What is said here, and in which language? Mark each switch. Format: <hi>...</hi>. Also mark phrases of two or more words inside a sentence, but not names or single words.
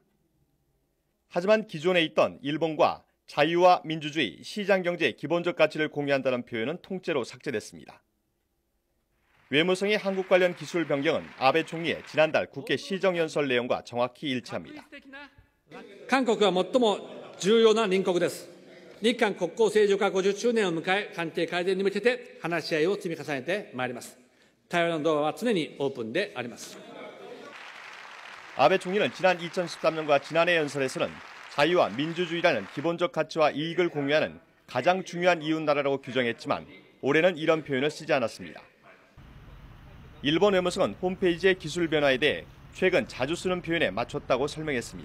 <ko>하지만 기존에 있던 일본과 자유와 민주주의, 시장경제의 기본적 가치를 공유한다는 표현은 통째로 삭제됐습니다. 외무성의 한국 관련 기술 변경은 아베 총리의 지난달 국회 시정연설 내용과 정확히 일치합니다.</ko> <ja>한국은 最も重要な隣国です。日韓国交正常化50周年を迎え、関係改善に向けて話し合いを積み重ねてまいります。対話のドアは常にオープンであります。</ja> <ko>아베 총리는 지난 2013년과 지난해 연설에서는 자유와 민주주의라는 기본적 가치와 이익을 공유하는 가장 중요한 이웃나라라고 규정했지만 올해는 이런 표현을 쓰지 않았습니다. 일본 외무성은 홈페이지의 기술 변화에 대해 최근 자주 쓰는 표현에 맞췄다고 설명했습니다.</ko>